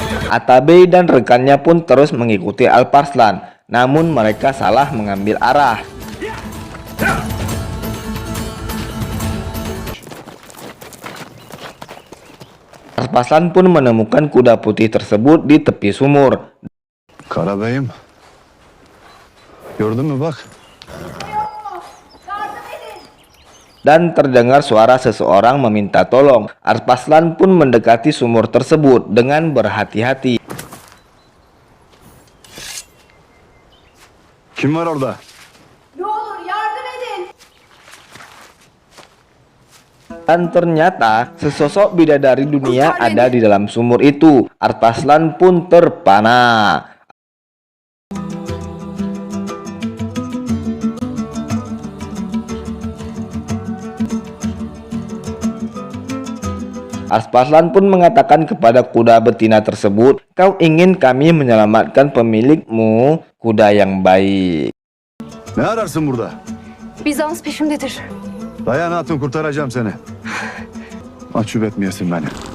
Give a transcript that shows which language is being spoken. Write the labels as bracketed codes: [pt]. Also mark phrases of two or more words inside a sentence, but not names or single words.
[id] Atabey dan rekannya pun terus mengikuti Alparslan, namun mereka salah mengambil arah. Alparslan pun menemukan kuda putih tersebut di tepi sumur. [tr] Karabeyim. Gördün mü bak. [id] Dan terdengar suara seseorang meminta tolong. Alparslan pun mendekati sumur tersebut dengan berhati-hati. [tr] Kim var orada? Ne olur yardım edin. [id] Dan ternyata sesosok bidadari dunia ada di dalam sumur itu. Alparslan pun terpana. Alparslan pun mengatakan kepada kuda betina tersebut, "Kau ingin kami menyelamatkan pemilikmu, kuda yang baik." [tr] Ne ararsın burada? Bizans peşimdedir. Dayan hatun, kurtaracağım seni. Mahcup etmeyesin beni.